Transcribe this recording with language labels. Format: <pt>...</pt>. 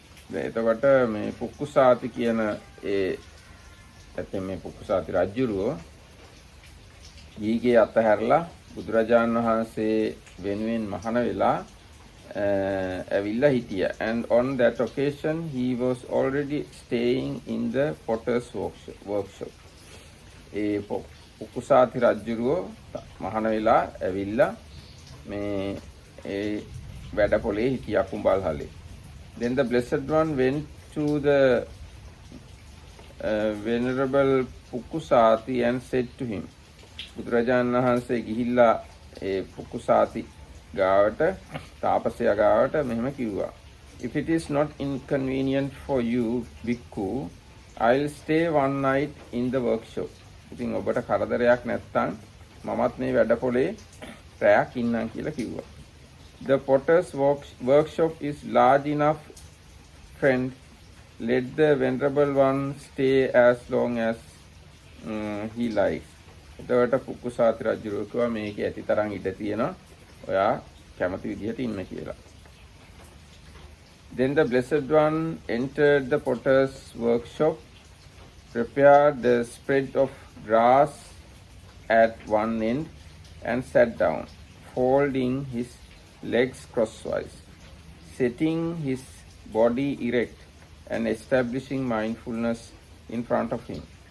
<si>එතකොට මේ පුක්කුසාති කියන ඇත්තේ මේ පුක්කුසාති රජුරෝ ඊගේ අතහැරලා බුදුරජාණන් වහන්සේ වෙනුවෙන් මහාන වෙලා ඇවිල්ලා හිටියා.</si> <en>And on that occasion he was already staying in the potter's workshop.</en> <si>ඒ පුක්කුසාති රජුරෝ මහාන වෙලා ඇවිල්ලා මේ ඒ වැඩපොලේ හිටියා කුඹල්හලේ.</si> <en>Then the Blessed One went to the Venerable Pukkusati and said to him,</en> <si>බුදුරජාණන් වහන්සේ ගිහිල්ලා ඒ පුක්කුසාති ගාවට තාපසයා ගාවට මෙහෙම කිව්වා.</si> <en>If it is not inconvenient for you, Bhikkhu, I'll stay one night in the workshop.</en> <si>ඉතින් ඔබට කරදරයක් නැත්නම් මමත් මේ වැඩපොලේ රැයක් ඉන්නම් කියලා කිව්වා.</si> <en>The potter's workshop is large enough, friend. Let the Venerable One stay as long as he likes.</en> <si>එතකොට පුක්කුසාති රජුරෝ කිව්වා මේකේ ඇති තරම් ඉඩ තියෙනවා. ඔයා කැමති විදිහට ඉන්න කියලා.</si> <en>Then the Blessed One entered the potter's workshop, prepared the spread of grass at one end and sat down, folding his legs crosswise, setting his body erect and establishing mindfulness in front of him.</en>